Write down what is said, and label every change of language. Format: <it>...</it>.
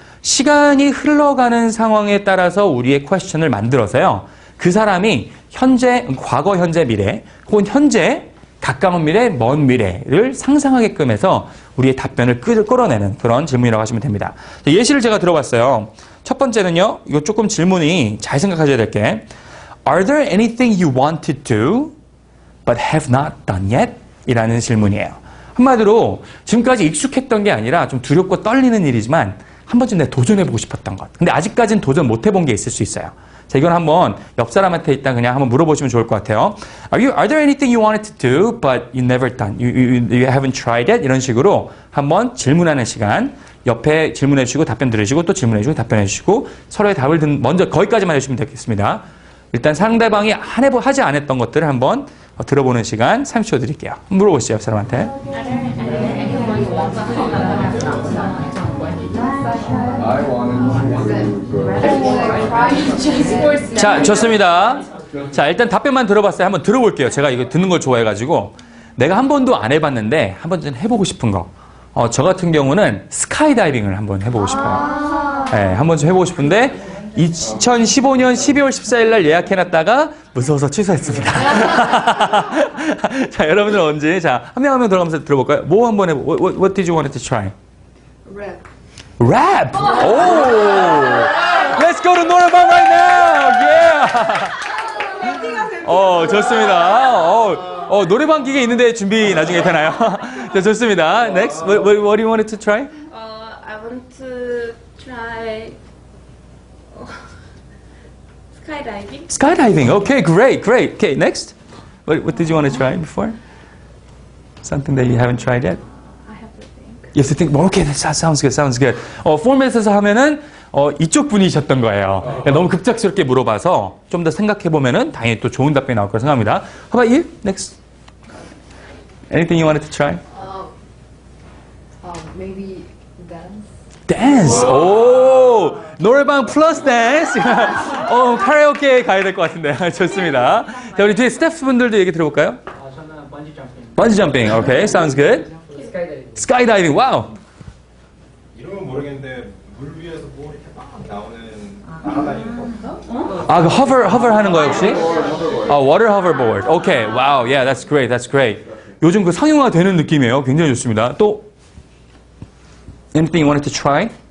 <ko>시간이 흘러가는 상황에 따라서 우리의 question을 만들어서요. 그 사람이 현재, 과거, 현재, 미래 혹은 현재, 가까운 미래, 먼 미래를 상상하게끔 해서 우리의 답변을 끌어내는 그런 질문이라고 하시면 됩니다. 예시를 제가 들어봤어요. 첫 번째는요. 이거 조금 질문이 잘 생각하셔야 될 게</ko> <en>Are there anything you want to do but have not done yet?</en> <ko>이라는 질문이에요. 한마디로 지금까지 익숙했던 게 아니라 좀 두렵고 떨리는 일이지만 한 번쯤 내가 도전해보고 싶었던 것. 근데 아직까지는 도전 못해본 게 있을 수 있어요. 자, 이건 한번 옆 사람한테 일단 그냥 한번 물어보시면 좋을 것 같아요.</ko> <en>Are there anything you wanted to do but you never done? You haven't tried it?</en> <ko>이런 식으로 한번 질문하는 시간. 옆에 질문해 주시고 답변 들으시고 또 질문해 주시고 답변해 주시고 서로의 답을 먼저 거기까지만 해주시면 되겠습니다. 일단 상대방이 하지 않았던 것들을 한번 들어보는 시간 30초 드릴게요. 물어보시죠, 옆 사람한테. 자, 좋습니다. 자, 일단 답변만 들어봤어요. 한번 들어볼게요. 제가 이거 듣는 걸 좋아해가지고 내가 한 번도 안 해봤는데 한 번쯤 해보고 싶은 거. 저 같은 경우는 스카이다이빙을 한번 해보고 싶어요. 네, 한 번쯤 해보고 싶은데 2015년 12월 14일 날 예약해놨다가 무서워서 취소했습니다. 자, 여러분들 언제? 자, 한 명 한 명 들어가면서 들어볼까요? 뭐 한번 해보.</ko> <en>What did you want to try? Rap. Rap. Oh, let's go to</en> <ko>노래방</ko> <en>right now. Yeah.</en> <ko>좋습니다. 노래방 기계 있는데 준비 나중에 되나요? 자, 좋습니다.</ko> <en>Next, what do you want to try? I want to try skydiving. Skydiving. Okay, great. Okay, next. What did you want to try before? Something that you haven't tried yet? I have to think. You have to think. Okay, that sounds good.</en> <ko>포맷에서 하면은 이쪽 분이셨던 거예요. 너무 급작스럽게 물어봐서 좀 더 생각해 보면은 당연히 또 좋은 답변이 나올 거라 생각합니다.</ko> <en>How about you? Next. Anything you wanted to try? Maybe dance.</en> <ko>댄스. 오, 노래방 플러스 댄스. 카라오케 가야 될 것 같은데. 좋습니다. 자, 우리 뒤에 스태프분들도 얘기 들어볼까요? 저는 번지 점핑. 번지 점핑.</ko> <en>오케이, sounds good.</en> <ko>스카이다이빙. 스카이다이빙. 와우. 이름은 모르겠는데 물 위에서 뭐 이렇게 막 나오는 날아다니는 거. 아, 그 hover 하는 거예요, 혹시?</ko> <en>water hoverboard. 오케이. 와우. Yeah, that's great. That's great.</en> <ko>요즘 그 상용화 되는 느낌이에요. 굉장히 좋습니다.</ko> <en>또 anything you wanted to try?</en>